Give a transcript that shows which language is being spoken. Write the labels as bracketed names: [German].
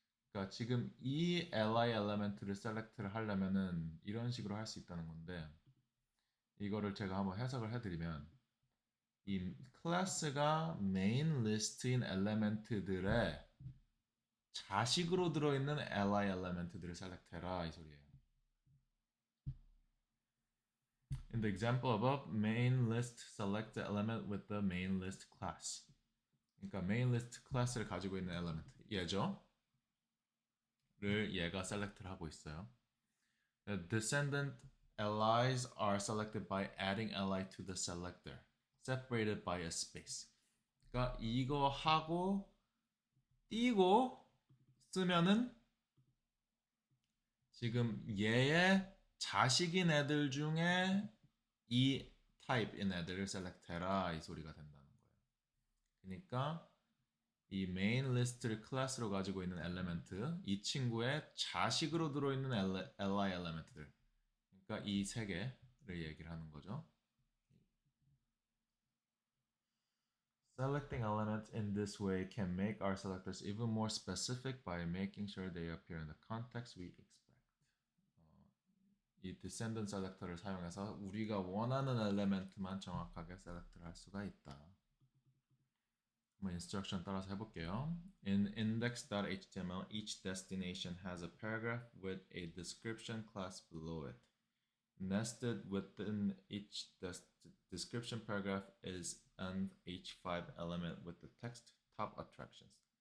[Korean] 그러니까 지금 이 li 엘리멘트를 셀렉트를 하려면은 이런 식으로 할 수 있다는 건데 이거를 제가 한번 해석을 해드리면 이 클래스가 메인 리스트인 엘리멘트들의 자식으로 들어있는 li 엘리멘트들을 셀렉트해라 이 소리예요. [English] In the example above, main list select the element with the main list class. [Korean] 그러니까 main list 클래스를 가지고 있는 element 얘죠. 를 얘가 셀렉트를 하고 있어요. [English] The descendant li's are selected by adding li to the selector, separated by a space. [Korean] 그러니까 이거 하고 띄고 쓰면은 지금 얘의 자식인 애들 중에 이 타입인 애들을 셀렉트해라 이 소리가 된다는 거예요. 그러니까 이 메인 리스트를 클래스로 가지고 있는 엘리멘트, 이 친구의 자식으로 들어있는 li 엘리멘트들. 그러니까 이 세 개를 얘기를 하는 거죠. [English] Selecting elements in this way can make our selectors even more specific by making sure they appear in the context we expect. [Korean] 이 descendant selector를 사용해서 우리가 원하는 엘리멘트만 정확하게 셀렉트를 할 수가 있다. 한번 instruction 따라서 해볼게요. [English] In index.html, each destination has a paragraph with a description class below it. Nested within each description paragraph is an h5 element with the text top attractions.